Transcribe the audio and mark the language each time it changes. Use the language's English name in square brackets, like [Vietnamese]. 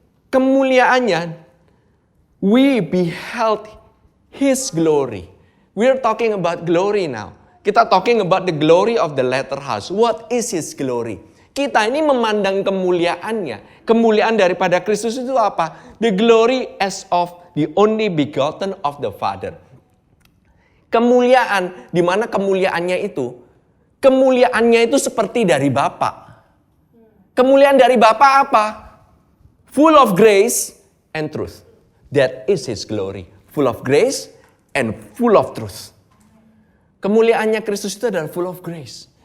[Indonesian] Kemuliaannya, [English] we beheld his glory. We're talking about glory now. Kita talking about the glory of the latter house. What is his glory? [Indonesian] Kita ini memandang kemuliaannya. Kemuliaan daripada Kristus itu apa? [English] The glory as of the only begotten of the Father. [Indonesian] Kemuliaan, di mana kemuliaannya itu? Kemuliaannya itu seperti dari Bapa. Kemuliaan dari Bapa apa? [English] Full of grace and truth. That is his glory. Full of grace and full of truth. [Indonesian] Kemuliaannya Kristus itu adalah [English] full of grace.